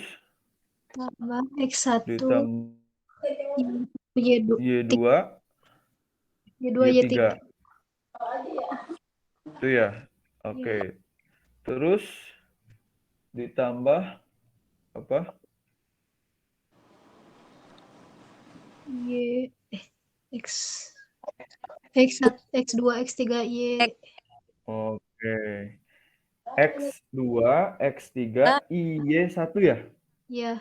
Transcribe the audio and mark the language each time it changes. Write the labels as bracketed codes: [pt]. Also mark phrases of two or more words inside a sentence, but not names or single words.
[id] tambah X1, ditambah Y2, Y2, Y2, Y3. Y3. Itu ya. Oke. Terus ditambah apa? Y, X, X1, X2, X3, Y. Oke. X2, X3, Y1 ya? Ya,